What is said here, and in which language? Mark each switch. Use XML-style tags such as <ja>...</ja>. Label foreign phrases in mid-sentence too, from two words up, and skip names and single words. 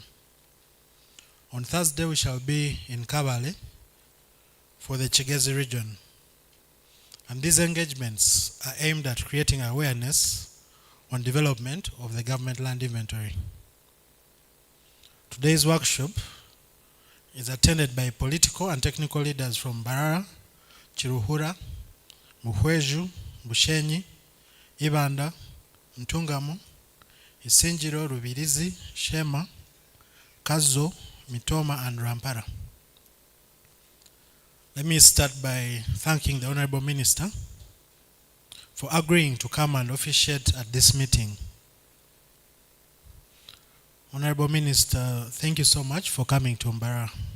<en>On Thursday, we shall be in Kabale for the Chigezi region. And these engagements are aimed at creating awareness on development of the government land inventory. Today's workshop is attended by political and technical leaders from Mbarara, Chiruhura, Muhweju, Bushenyi, Ibanda, Ntungamo, Isinjiro, Rubirizi, Shema, Kazo, Mitoma, and Rampara. Let me start by thanking the Honorable Minister for agreeing to come and officiate at this meeting. Honorable Minister, thank you so much for coming to MBARARA.</en>